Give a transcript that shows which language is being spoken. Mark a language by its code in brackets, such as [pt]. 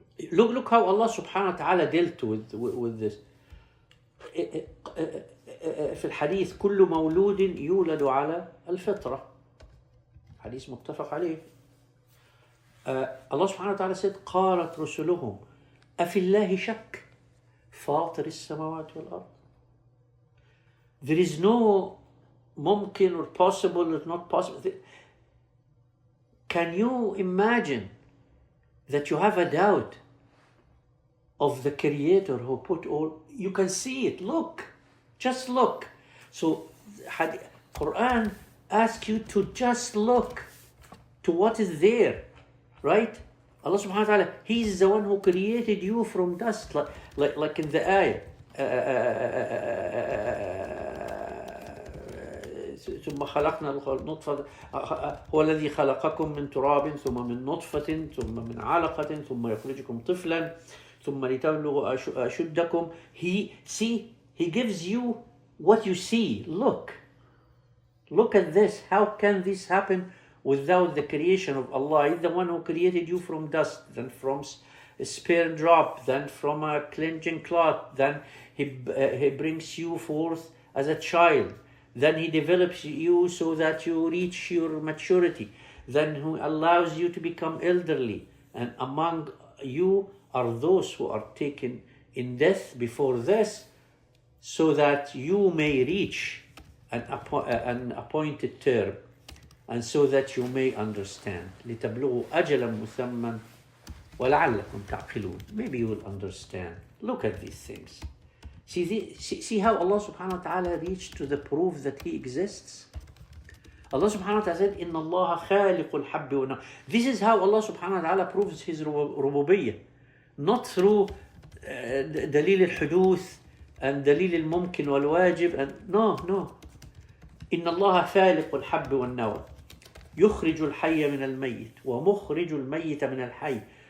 [en] Look how Allah subhanahu wa ta'ala dealt with this. [ar] في الحديث كل مولود يولد على الفطرة. حديث متفق عليه. [en] Allah subhanahu wa ta'ala said [ar] قالت رسلهم أفي الله شك فاطر السماوات والأرض. [en] There is no ممكن or possible or not possible. Can you imagine that you have a doubt of the Creator who put all? You can see it. Look, just look. So Quran asks you to just look to what is there, right? Allah subhanahu wa ta'ala, He is the one who created you from dust, like in the ayah. [ar] ثم خلقنا النطفة هو الذي خلقكم من تراب ثم من نطفة ثم من علقة ثم يخرجكم طفلا ثم لتبلغوا أشدكم. [en] He gives you what you see. Look at this. How can this happen without the creation of Allah? He's the one who created you from dust, then from a sperm drop, then from a cleansing cloth, then he brings you forth as a child, then He develops you so that you reach your maturity, then He allows you to become elderly, and among you are those who are taken in death before this, so that you may reach an appointed term, and so that you may understand. [ar] لتبلغوا أجلا مسمى ولعلكم تعقلون. [en] Maybe you will understand. Look at these things. See how Allah subhanahu wa ta'ala reached to the proof that He exists? Allah subhanahu wa ta'ala said, [ar] إِنَّ اللَّهَ خَالِقُ الْحَبِّ وَالنَّوَى. [en] This is how Allah subhanahu wa ta'ala proves His rububiyyah. Not through [ar] دليل الحدوث [en] and [ar] دليل الممكن والواجب. [en] And no. [ar] إِنَّ اللَّهَ خَالِقُ الْحَبِّ وَالنَّوَى يخرج الحي من الميت ومخرج الميت من الحي.